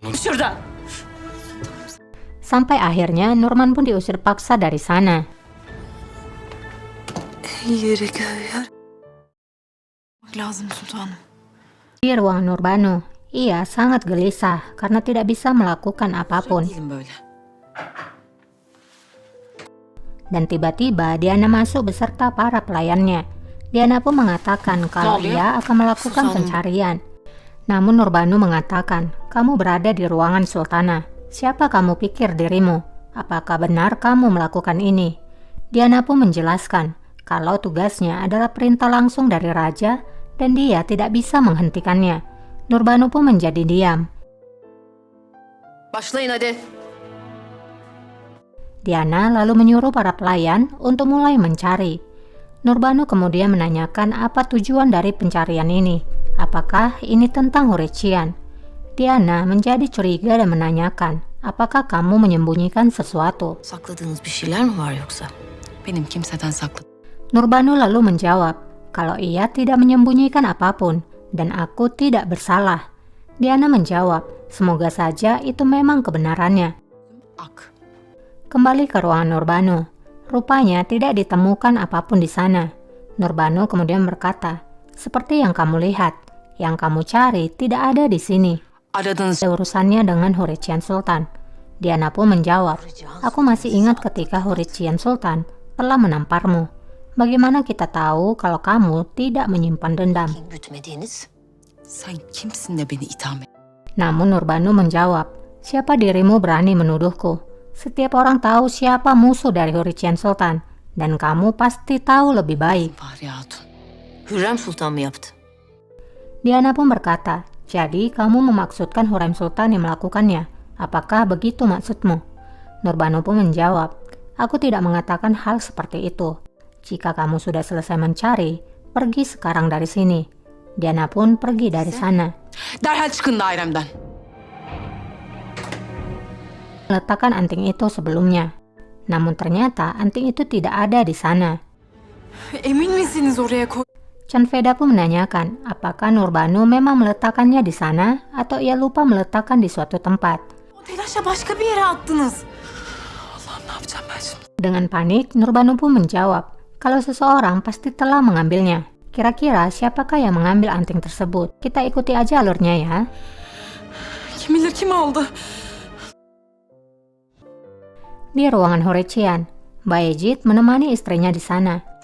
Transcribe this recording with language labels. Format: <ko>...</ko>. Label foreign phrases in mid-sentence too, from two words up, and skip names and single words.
<tr>Şuradan.</tr> <id>Sampai akhirnya Nurman pun diusir paksa dari sana.</id> <tr>Lazım sultanım.</tr> <id>Di ruang Nurbanu, ia sangat gelisah karena tidak bisa melakukan apapun.</id> <tr>Değilim böyle.</tr> <id>Dan tiba-tiba Diana masuk beserta para pelayannya. Diana pun mengatakan kalau ia akan melakukan pencarian. Namun Nurbanu mengatakan, kamu berada di ruangan sultana. Siapa kamu pikir dirimu? Apakah benar kamu melakukan ini? Diana pun menjelaskan kalau tugasnya adalah perintah langsung dari raja dan dia tidak bisa menghentikannya. Nurbanu pun menjadi diam.</id> <tr>Başlayın hadi.</tr> <id>Diana lalu menyuruh para pelayan untuk mulai mencari. Nurbanu kemudian menanyakan apa tujuan dari pencarian ini. Apakah ini tentang Hurician? Diana menjadi curiga dan menanyakan, apakah kamu menyembunyikan sesuatu?</id> <tr>Sakladığınız bir şeyler mi var yoksa? Benim kimseden sakladığım.</tr> <id>Nurbanu lalu menjawab, kalau ia tidak menyembunyikan apapun dan aku tidak bersalah. Diana menjawab, semoga saja itu memang kebenarannya. Ak. Kembali ke ruangan Nurbanu. Rupanya tidak ditemukan apapun di sana. Nurbanu kemudian berkata, seperti yang kamu lihat, yang kamu cari tidak ada di sini.</id> <tr>Aradığınız</tr> <id>Ada urusannya dengan Hurician Sultan. Diana pun menjawab, aku masih ingat ketika Hurician Sultan telah menamparmu. Bagaimana kita tahu kalau kamu tidak menyimpan dendam?</id> <tr>gütmediğiniz. Sen kimsin de beni itham et?</tr> <id>Namun Nurbanu menjawab, siapa dirimu berani menuduhku? Setiap orang tahu siapa musuh dari Hurician Sultan, dan kamu pasti tahu lebih baik.</id> <tr>Fahriye Hatun. Hürrem Sultan mı yaptı?</tr> <id>Diana pun berkata, jadi kamu memaksudkan Hurrem Sultan yang melakukannya. Apakah begitu maksudmu? Nurbanu pun menjawab, aku tidak mengatakan hal seperti itu. Jika kamu sudah selesai mencari, pergi sekarang dari sini. Diana pun pergi dari sana.</id> <tr>Derhal çıkın dairemden.</tr> <id>Meletakkan anting itu sebelumnya. Namun ternyata anting itu tidak ada di sana.</id> <tr>Emin misiniz oraya koy?</tr> <id>Canveda pun menanyakan apakah Nurbanu memang meletakkannya di sana atau ia lupa meletakkan di suatu tempat.</id> <tr>O telaşla başka bir yere attınız. Allah'ım ne yapacağım ben şimdi?</tr> <id>Dengan panik, Nurbanu pun menjawab kalau seseorang pasti telah mengambilnya. Kira-kira siapakah yang mengambil anting tersebut? Kita ikuti aja alurnya ya.</id> <tr>Kim bilir kim aldı?</tr> <id>Di ruangan Hurician, Bayezid menemani istrinya di sana.</id>